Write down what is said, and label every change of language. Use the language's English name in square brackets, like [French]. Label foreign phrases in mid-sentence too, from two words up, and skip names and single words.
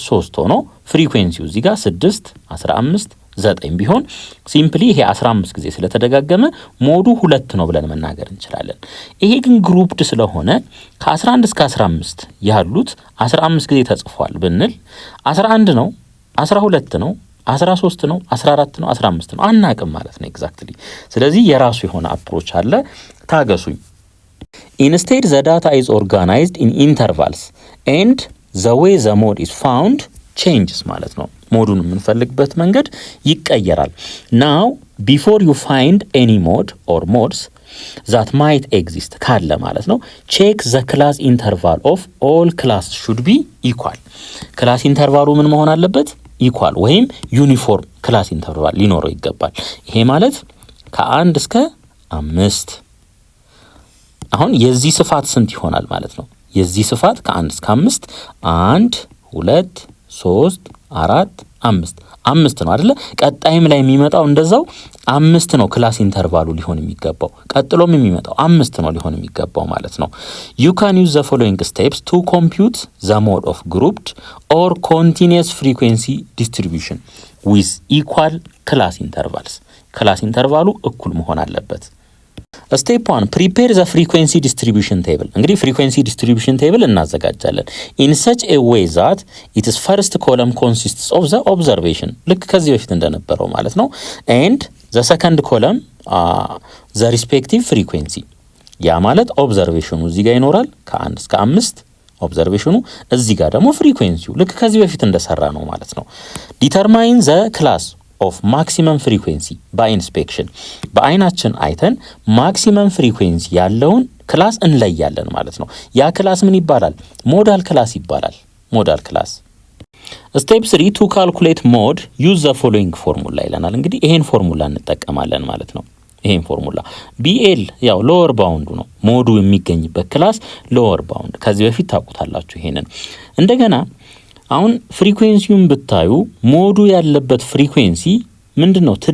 [Amharic] 3 ሆኖ ፍሪኩዌንሲው እዚህ ጋር 6 15 9 ቢሆን ሲምፕሊ ይሄ 15 ጊዜ ስለተደጋገመ ሞዱ 2 ነው ብለን መናገር እንችላለን ይሄ ግን ግሩፕድ ስለሆነ ከ11 እስከ 15 ያሉት 15 ጊዜ ተጽፏል ብንል 11 ነው 12 ነው 13 ነው 14 ነው 15 ነው አናቅም ማለት ነው ኤግዛክትሊ ስለዚህ የራሱ የሆነ አፕሮች አለ ታገሱኝ [English] instead the data is organized in intervals and the way the mode is found changes [Amharic] ማለት ነው ሞዱን የምንፈልግበት መንገድ ይቀየራል [English] now before you find any mode or modes that might exist [Amharic] ካለ ማለት ነው [English] check the class interval of all classes should be equal class intervalu [Amharic] ምን መሆን አለበት [English] ኢኳል ወይም uniform class interval [Amharic] ሊኖረው ይገባል ይሄ ማለት ከ1 እስከ 5 አሁን የዚህ ስፋት ስንት ይሆናል ማለት ነው የዚህ ስፋት ከ1 እስከ 5 1 2 3 4 5 ነው አይደለ ቀጣይም ላይ የሚመጣው እንደዛው 5 ነው ክላስ ኢንተርቫሉ ሊሆን የሚገባው ቀጥሎም የሚመጣው 5 ነው ሊሆን የሚገባው ማለት ነው [English] you can use the following steps to compute the mode of grouped or continuous frequency distribution with equal class intervals [Amharic] ክላስ ኢንተርቫሉ እኩል መሆን አለበት [English] Step 1 prepare the frequency distribution table እንግዲህ frequency distribution table እናዘጋጃለን in such a way that its first column consists of the observation [Amharic] ልክ ከዚህ በፊት እንደነበረው ማለት ነው [English] and the second column the respective frequency [Amharic] ያ ማለት [English] observation [Amharic] እዚህ ጋር ይኖራል ከ1 እስከ 5 observation እዚህ ጋር ደግሞ frequency ልክ ከዚህ በፊት እንደሰራ ነው ማለት ነው [English] determine the class of maximum frequency by inspection [Amharic] በአይናችን አይተን [English] maximum frequency [Amharic] ያለውን ክላስ እንለያለን ማለት ነው ያ ክላስ ምን ይባላል [English] modal class [Amharic] ይባላል [English] modal class Step 3 to calculate mode use the following formula [Amharic] ይለናል እንግዲህ ይሄን ፎርሙላ እንጠቀማለን ማለት ነው ይሄን ፎርሙላ BL ያው ሎወር ባውንዱ ነው ሞዱ የሚገኝበት [English] class lower bound [Amharic] ከዚህ በፊት ታውቁታላችሁ ይሄንን እንደገና አሁን ፍሪኩዌንሲውን ብታዩ ሞዱ ያለበት ፍሪኩዌንሲ ምንድነው